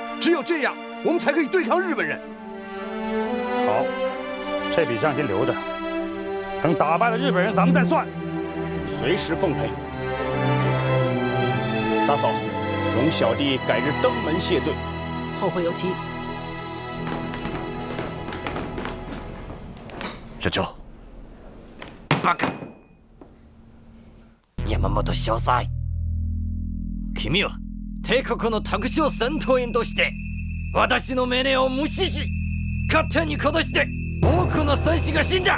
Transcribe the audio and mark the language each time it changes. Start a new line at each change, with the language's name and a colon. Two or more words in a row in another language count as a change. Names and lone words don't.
Chinese: 只有这样，我们才可以对抗日本人。好，这笔账先留着，等打败了日本人，咱们再算。随时奉陪。大嫂，容小弟改日登门谢罪。后会有期。
Japanese: 社長。バカ。山本少佐。君は帝国の特殊戦闘員として私の命令を無視し、勝手に殺して多くの戦士が死んだ。